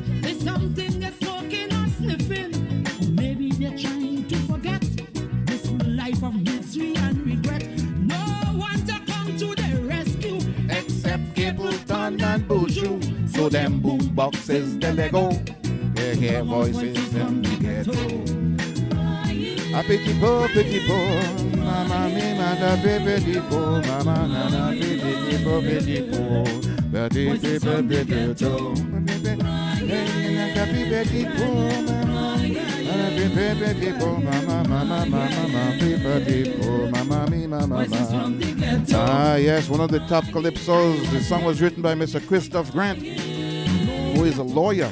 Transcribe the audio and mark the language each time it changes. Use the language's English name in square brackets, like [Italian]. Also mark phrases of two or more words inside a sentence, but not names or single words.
[English] There's something they're smoking or sniffing. Or maybe they're trying to forget this life of misery and regret. No one to come to their rescue except Capleton and Boujou. So them boom boxes, the Lego. They hear voices from the ghetto. A petit po, mama me mada baby po, mama nana petit po, petit po, petit po, Ah, yes, one of the top calypsos. The song was written by Mr. Christoph Grant, who is a lawyer.